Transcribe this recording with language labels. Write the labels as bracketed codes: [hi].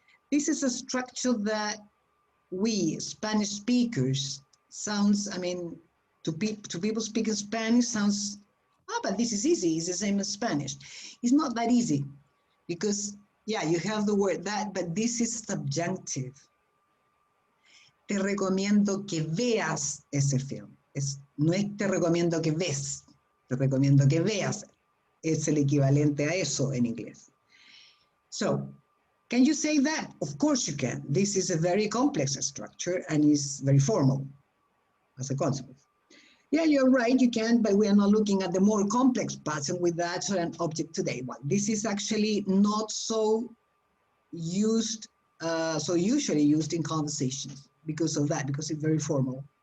[en] This is a structure that we Spanish speakers sounds, I mean, to people speaking Spanish sounds, but this is easy, it's the same as Spanish. It's not that easy because, yeah, you have the word that, but this is subjunctive. [es] Te recomiendo que veas ese film. No es te recomiendo que ves, te recomiendo que veas. Es el equivalente a eso en inglés. [en] So, can you say that? Of course you can. This is a very complex structure and is very formal as a consequence. Yeah, you're right, you can, but we are not looking at the more complex pattern with that and object today. Well, this is actually not so used, so usually used in conversations because of that, because it's very formal.